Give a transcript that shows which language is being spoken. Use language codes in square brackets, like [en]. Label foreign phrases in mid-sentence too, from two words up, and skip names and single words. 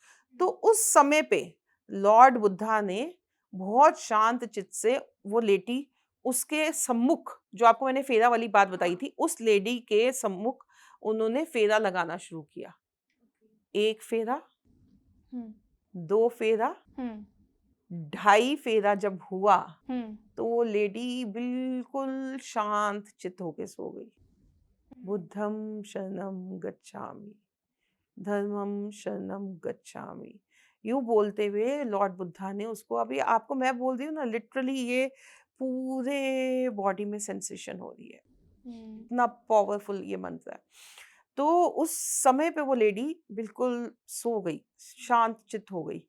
[hi] तो उस समय पे लॉर्ड बुद्धा ने बहुत शांत चित्त से वो लेटी उसके सम्मुख, जो आपको मैंने फेरा वाली बात बताई थी, उस लेडी के सम्मुख उन्होंने फेरा लगाना शुरू किया। 1 फेरा, हम्म। 2 फेरा, हम्म। ढाई फेरा जब हुआ हम्म। तो वो लेडी बिल्कुल शांत चित होके सो गई। [pi] बुद्धं शरणं गच्छामि, धर्मं शरणं गच्छामि। [hi] यूँ बोलते हुए लॉर्ड बुद्धा ने उसको, अभी आपको मैं बोल रही हूँ ना, लिटरली ये पूरे बॉडी में सेंसेशन हो रही है। हम्म। इतना पावरफुल ये मंत्र है। तो उस समय पे वो लेडी बिल्कुल सो गई, शांत चित्त हो गई।